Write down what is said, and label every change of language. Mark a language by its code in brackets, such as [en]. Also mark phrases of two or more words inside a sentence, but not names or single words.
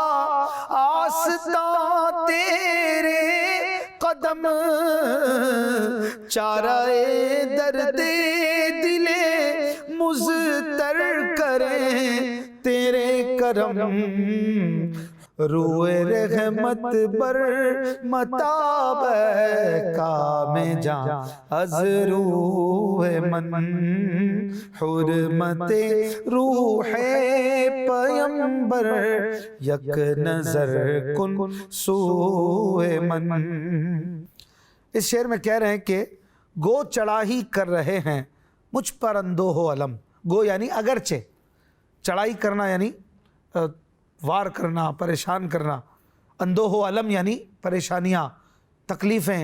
[ur] آستاں تیرے قدم، چارہ درد دل مضطر کریں تیرے کرم، [fa] روئے رحمت بر متاب کام جان از روح من، حرمت روح پیمبر یک نظر کن سوئے من. [ur] اس شعر میں کہہ رہے ہیں کہ گو چڑھائی کر رہے ہیں مجھ پر اندوہ و علم. گو یعنی اگرچہ، چڑھائی کرنا یعنی وار کرنا، پریشان کرنا. اندوہ و علم یعنی پریشانیاں، تکلیفیں.